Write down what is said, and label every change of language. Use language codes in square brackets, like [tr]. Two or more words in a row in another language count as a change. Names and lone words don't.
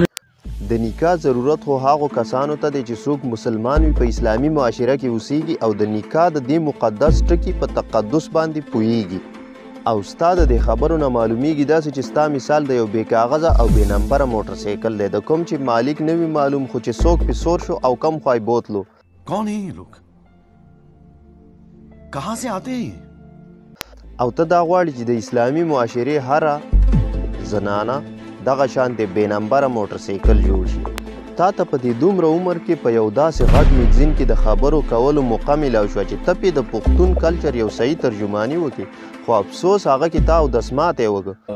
[ps] د نکاح ضرورت خو هغو کسانو ته دی چې څوک مسلمان وي، په اسلامي معاشره کې اوسېږي او د نکاح د دې مقدس ټکي په تقدس باندې پوهېږي. او ستا د دې خبرو نه معلومیږي داسې چې ستا مثال د یو بې کاغذه او بې نمبره موټرسایکل دی، د کوم چې مالک نه وي معلوم خو چې څوک پې سور شو او کم خوای بوتلو. [ur] کون ہے یہ لوگ؟ کہاں سے آتے ہیں؟ [ps] او ته دا غواړي چې د اسلامي معاشرې هره زنانه دغه شانتې بې نمبره موټرسایکل جوړ شي. تا ته په دې دومره عمر کې په یو داسې غټ میګزین کې د خبرو کولو موقع میلاو شوه چې ته پې د پښتون کلچر یو صحیح ترجماني وکړې، خو افسوس هغه کې تا اودسماتی وکړه.